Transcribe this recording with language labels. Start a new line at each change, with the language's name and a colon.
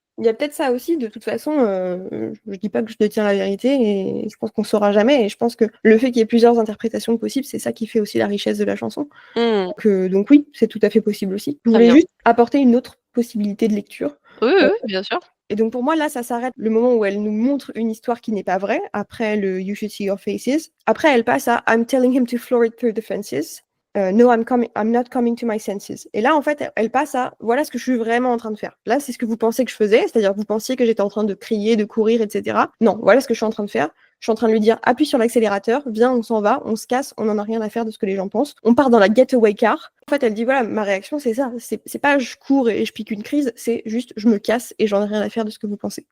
French: Il y a peut-être ça aussi, de toute façon, je dis pas que je détiens la vérité, et je pense qu'on saura jamais, et je pense que le fait qu'il y ait plusieurs interprétations possibles, c'est ça qui fait aussi la richesse de la chanson. Donc oui, c'est tout à fait possible aussi. Je Très voulais bien. juste apporter une autre possibilité de lecture. Oui, bien sûr. Et donc pour moi, là, ça s'arrête le moment où elle nous montre une histoire qui n'est pas vraie, après le
English: You should see your faces.
French: Après, elle passe à
English: I'm telling him to floor it through the fences. No, I'm not coming to my senses.
French: Et là, en fait, elle passe à voilà ce que je suis vraiment en train de faire. Là, c'est ce que vous pensez que je faisais, c'est-à-dire que vous pensiez que j'étais en train de crier, de courir, etc. Non, voilà ce que je suis en train de faire. Je suis en train de lui dire appuie sur l'accélérateur, viens, on s'en va, on se casse, on n'en a rien à faire de ce que les gens pensent. On part dans la getaway car. En fait, elle dit voilà, ma réaction, c'est ça. C'est pas je cours et je pique une crise, c'est juste je me casse et j'en ai rien à faire de ce que vous pensez.